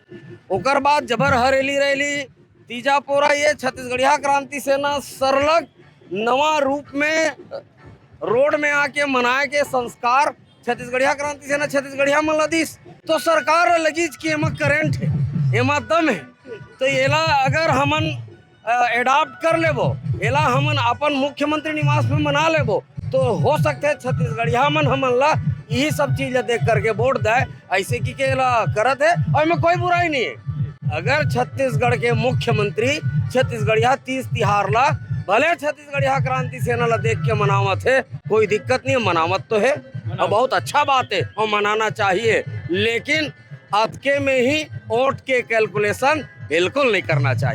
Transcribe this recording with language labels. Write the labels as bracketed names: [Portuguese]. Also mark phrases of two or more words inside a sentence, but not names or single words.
[Chhattisgarhi] ओकर बाद जबर हरेली रैली तीजा पोरा ये छत्तीसगढ़िया क्रांति सेना सरलग नवा रूप में रोड में आके मनाए के संस्कार छत्तीसगढ़िया क्रांति सेना छत्तीसगढ़िया मन लदीस तो सरकार लगी कि एमा करेंट है, एमा दम है। तो एला अगर हमन एडाप्ट कर लेबो, एला हमन अपन मुख्यमंत्री निवास में मना लेबो तो हो सकते छत्तीसगढ़िया मन हमन ला यही सब चीजें देख करके वोट दे, ऐसे की केला करत है और में कोई बुराई नहीं है। अगर छत्तीसगढ़ के मुख्यमंत्री छत्तीसगढ़िया 30 तिहार ला भले छत्तीसगढ़िया क्रांति सेना ला देख के मनावत है, कोई दिक्कत नहीं है, मनावत तो है और बहुत अच्छा बात है और मनाना चाहिए, लेकिन अतके में ही वोट के कैलकुलेशन बिल्कुल नहीं करना चाहिए।